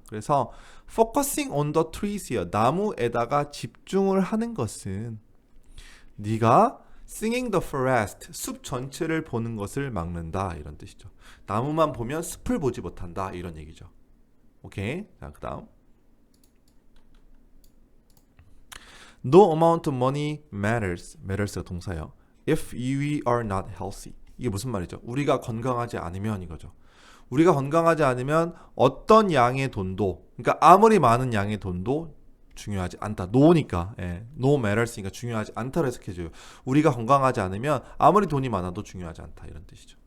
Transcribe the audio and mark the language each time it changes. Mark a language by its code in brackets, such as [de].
[ko] 그래서 [en] focusing on the trees [ko] 요. 나무에다가 집중을 하는 것은 네가 [en] singing the forest, [ko] 숲 전체를 보는 것을 막는다. 이런 뜻이죠. 나무만 보면 숲을 보지 못한다. 이런 얘기죠. 오케이. 자, 그다음 [en] No amount of money matters가 [ko] 동사예요. [en] If we are not healthy. [ko] 이게 무슨 말이죠? 우리가 건강하지 않으면 이거죠. 우리가 건강하지 않으면 어떤 양의 돈도, 그러니까 아무리 많은 양의 돈도 중요하지 않다. no니까, [en] no matters [ko] 니까 중요하지 않다로 해석해줘요. 우리가 건강하지 않으면 아무리 돈이 많아도 중요하지 않다. 이런 뜻이죠.